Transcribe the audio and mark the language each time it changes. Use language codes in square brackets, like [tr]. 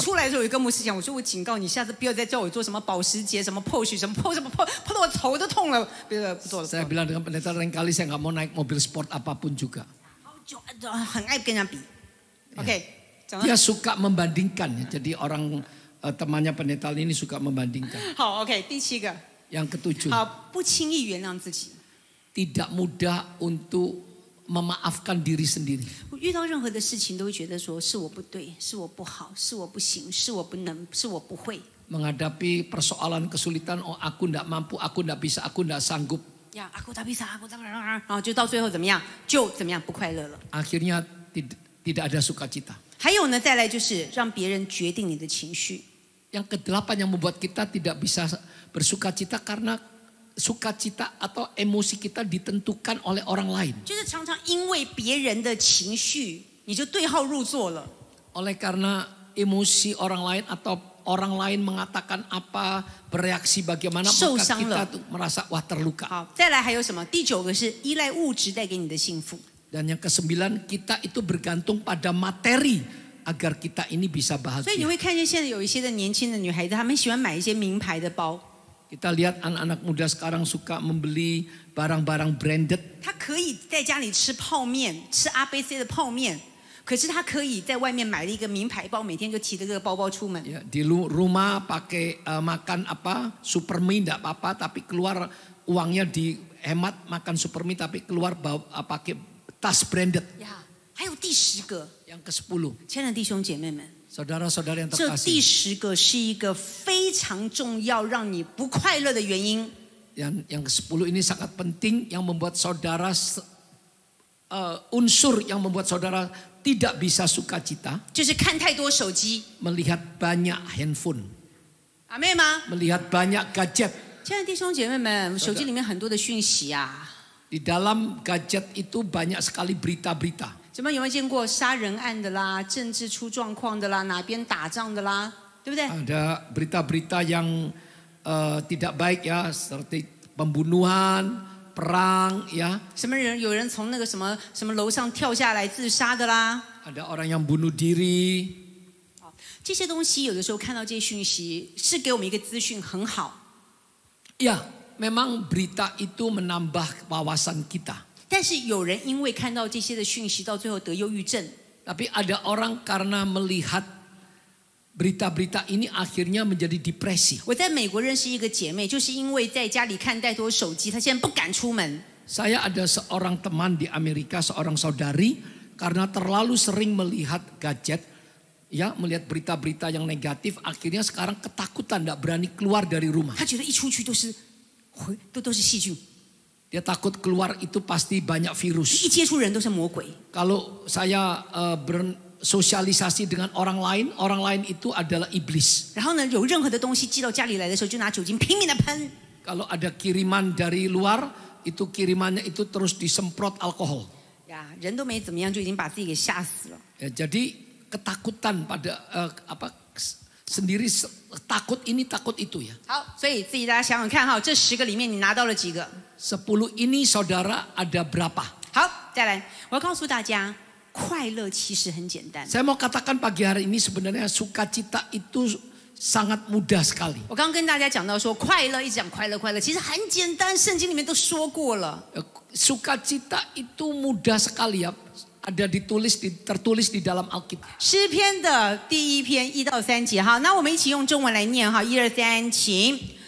[zh] 出来的时候有一个牧师讲，我说我警告你，下次不要再叫我做什么保时捷、什么 Porsche、什么 Porsche、碰到我头都痛了，不做了。 [id] Saya bilang dengan pendeta lain kali saya nggak mau naik mobil sport apapun juga. [zh] 就很爱跟人家比。OK， 讲到 [id] Dia suka membandingkan ya. Jadi orang temannya pendeta ini suka membandingkan. [zh] 好 OK， 第7个， [id] Yang ketujuh, [zh] 好，不轻易原谅自己。 [id] tidak mudah untuk memaafkan diri sendiri. [zh] 我遇到任何的事情都会觉得说是我不对，是我不好，是我不行，是我不能，是我不会。 [id] Menghadapi persoalan kesulitan, oh aku tidak mampu, aku tidak bisa, aku tidak sanggup. [zh] 呀， [id] aku tak bisa， [zh] 然后就到最后怎么样？就怎么样不快乐了。 [id] Akhirnya tidak ada sukacita. [zh] 还有呢，再来就是让别人决定你的情绪。 [id] Yang kedelapan yang membuat kita tidak bisa bersukacita karena sukacita atau emosi kita ditentukan oleh orang lain. [zh] 就是常常因为别人的情绪，你就对号入座了。 [id] Oleh karena emosi orang lain atau orang lain mengatakan apa, bereaksi bagaimana, maka kita tuh merasa wah terluka. [zh] 好，再来还有什么？第9个是依赖物质带给你的幸福。 [id] Dan yang ke-9, kita itu bergantung pada materi agar kita ini bisa [zh] 所以你 [id] bahagia. [zh] 会看见现在有一些的年轻的女孩子，她们喜欢买一些名牌的包。 [id] Kita lihat anak-anak muda sekarang suka membeli barang-barang branded. [zh] 她可以在家里吃泡面，吃 ABC 的泡面，可是她可以在外面买了一个名牌包，每天就提着这个包包出门。 [id] Ya, di rumah pakai makan supermie tidak apa-apa, tapi keluar uangnya dihemat makan supermie, tapi keluar pakai tas branded. [zh] 呀，还有第10个， [id] Yang ke-10, [zh] 亲爱的弟兄姐妹们， [id] saudara-saudara yang [zh] 这第 [id] terkasih. [zh] 10个是一个非常重要让你不快乐的原因。 [id] Yang ke-10 ini sangat penting yang membuat saudara unsur yang membuat saudara tidak bisa sukacita. [zh] 就是看太多手机， [id] Melihat banyak handphone, [zh] 阿妹吗？ [id] melihat banyak gadget. [zh] 亲爱的弟兄姐妹们，手机里面很多的讯息啊， [id] Di dalam gadget itu banyak sekali berita-berita. [zh] 怎么有没有见过杀人案的啦，政治出状况的啦，哪边打仗的啦，对不对？ [id] Ada berita-berita yang tidak baik ya, seperti pembunuhan, perang ya. [zh] 什么人有人从那个什么楼上跳下来自杀的啦。 [id] Ada orang yang bunuh diri. [zh] 这些东西有的时候看到这些讯息，是给我们一个资讯很好。 [id] Ya, memang berita itu menambah wawasan kita. [zh] 但是有人因为看到这些的讯息，到最后得忧郁症。 [id] Tapi ada orang karena melihat berita-berita ini akhirnya menjadi depresi. [zh] 我在美国认识一个姐妹，就是因为在家里看太多手机，她现在不敢出门。 [id] Saya ada seorang teman di Amerika, seorang saudari, karena terlalu sering melihat gadget, ya, melihat berita-berita yang negatif, akhirnya sekarang ketakutan, tidak berani keluar dari rumah. [zh] 她觉得一出去都是细菌， [id] Dia takut keluar itu pasti banyak [zh] 一 [id] virus. [zh] 接触人都是魔鬼。 [id] Kalau saya bersosialisasi dengan orang lain itu adalah iblis. [zh] 然后呢，有任何的东西寄到家里来的时候，就拿酒精拼命的喷。 [id] Kalau ada kiriman dari luar, itu kirimannya itu terus disemprot alkohol. [zh] 呀，人都没怎么样，就已经把自己给吓死了。 [id] Ya, jadi ketakutan pada sendiri takut ini takut itu ya. [zh] 好，所以自己大家想想看哈，这10个里面你拿到了几个？ [id] 10 ini saudara ada berapa? [zh] 好，再来，我要告诉大家，快乐其实很简单。 [id] Saya mau katakan pagi hari ini sebenarnya sukacita itu sangat mudah sekali. [zh] 我刚刚跟大家讲到说，快乐一直讲快乐，其实很简单，圣经里面都说过了。 [id] Sukacita itu mudah sekali ya. Ada tertulis di dalam Alkitab. [zh] 诗篇的第1篇1到3节，好，那我们一起用中文来念哈，1、2、3，请。